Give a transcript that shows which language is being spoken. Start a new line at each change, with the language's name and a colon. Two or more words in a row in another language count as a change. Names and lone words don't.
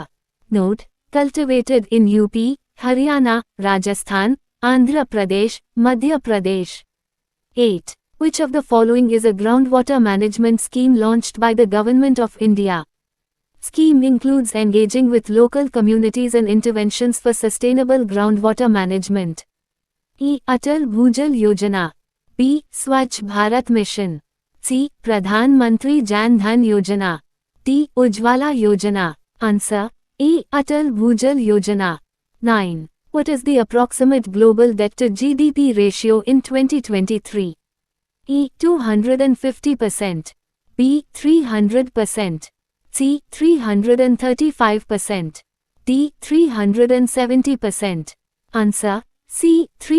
English: Note: cultivated in UP, Haryana, Rajasthan, Andhra Pradesh, Madhya Pradesh. 8. Which of the following is a groundwater management scheme launched by the Government of India? Scheme includes engaging with local communities and interventions for sustainable groundwater management. E. Atal Bhujal Yojana. B. Swachh Bharat Mission. C. Pradhan Mantri Jan Dhan Yojana. D. Ujjwala Yojana. Answer. E. Atal Bhujal Yojana. 9. What is the approximate global debt to GDP ratio in 2023? E. 250%. B. 300%. C. 335%. D. 370%. Answer. C.